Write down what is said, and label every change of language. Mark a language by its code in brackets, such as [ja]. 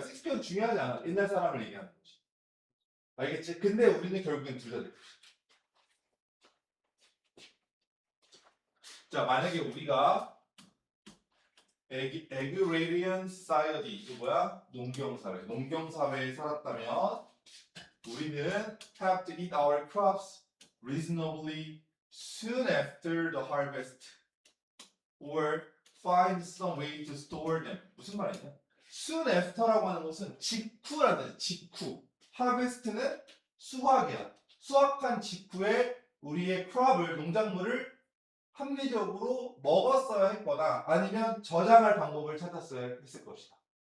[ko] 셰익스피어는 중요하지 않아. 옛날 사람을 얘기하는 거지. 알겠지? 근데 우리는 결국엔 둘 다 돼. 자, 만약에 우리가 agrarian society 이거 뭐야? 농경사회에 살았다면 우리는 [en] have to eat our crops reasonably soon after the harvest or find some way to store them. [ko] 무슨 말이냐? soon after라고 하는 것은 직후라는 직후. harvest는 수확이야. 수확한 직후에 우리의 crop을 농작물을 합리적으로 먹었어야 했거나 아니면 저장할 방법을 찾았어야 했을 것이다.